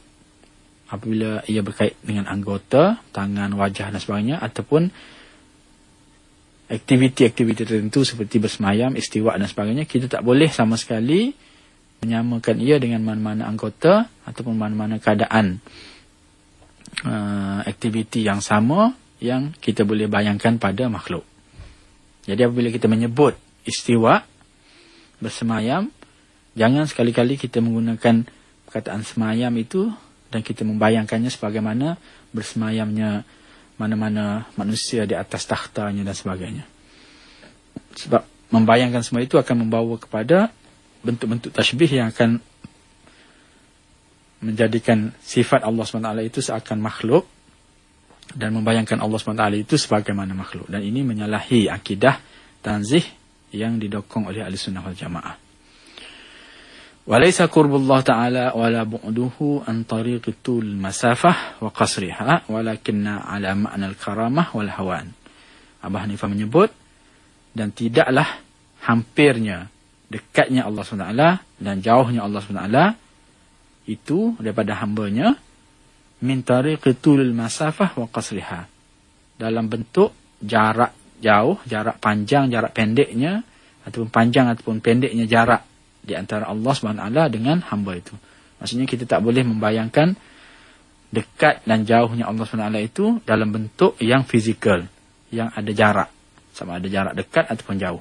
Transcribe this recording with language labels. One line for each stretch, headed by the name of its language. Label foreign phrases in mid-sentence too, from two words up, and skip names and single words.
Malay: Apabila ia berkait dengan anggota, tangan, wajah dan sebagainya, ataupun aktiviti-aktiviti tertentu seperti bersemayam, istiwa dan sebagainya, kita tak boleh sama sekali menyamakan ia dengan mana-mana anggota ataupun mana-mana keadaan aktiviti yang sama yang kita boleh bayangkan pada makhluk. Jadi apabila kita menyebut istiwa, bersemayam, jangan sekali-kali kita menggunakan perkataan semayam itu dan kita membayangkannya sebagaimana bersemayamnya mana-mana manusia di atas takhtanya dan sebagainya. Sebab membayangkan semua itu akan membawa kepada bentuk-bentuk tashbih yang akan menjadikan sifat Allah SWT itu seakan makhluk dan membayangkan Allah SWT itu sebagaimana makhluk. Dan ini menyalahi akidah tanzih yang didokong oleh Ahlussunnah wal Jamaah.
Arabic: وليس قرب الله تعالى ولا بعده عن طريق المسافة وقصرها ولكن على معنى الكرامة والهوان. Abah Hanifah menyebut, dan tidaklah hampirnya, dekatnya Allah SWT dan jauhnya Allah SWT itu daripada hambanya من طريق المسافة وقصرها, dalam bentuk jarak jauh, jarak panjang, jarak pendeknya, ataupun panjang ataupun pendeknya jarak di antara Allah SWT dengan hamba itu. Maksudnya kita tak boleh membayangkan dekat dan jauhnya Allah SWT itu dalam bentuk yang fizikal, yang ada jarak, sama ada jarak dekat ataupun jauh.